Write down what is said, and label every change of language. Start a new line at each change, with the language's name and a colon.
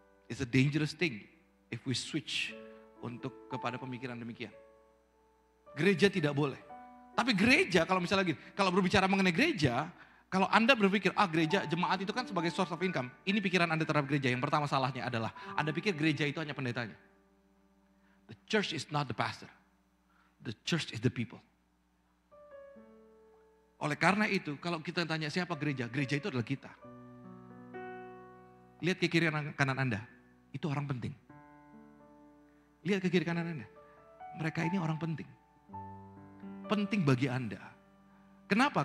English: It's a dangerous thing if we switch
Indonesian: kepada pemikiran demikian. Gereja tidak boleh. Tapi gereja kalau misalnya gini, kalau berbicara mengenai gereja, kalau Anda berpikir, gereja, jemaat itu kan sebagai
English: source of income.
Indonesian: Ini pikiran Anda terhadap gereja. Yang pertama salahnya adalah, Anda pikir gereja itu hanya pendetanya.
English: The church is not the pastor. The church is the people.
Indonesian: Oleh karena itu, kalau kita tanya siapa gereja, gereja itu adalah kita. Lihat ke kiri kanan Anda, itu orang penting. Lihat ke kiri kanan Anda, mereka ini orang penting. Penting bagi Anda. Kenapa?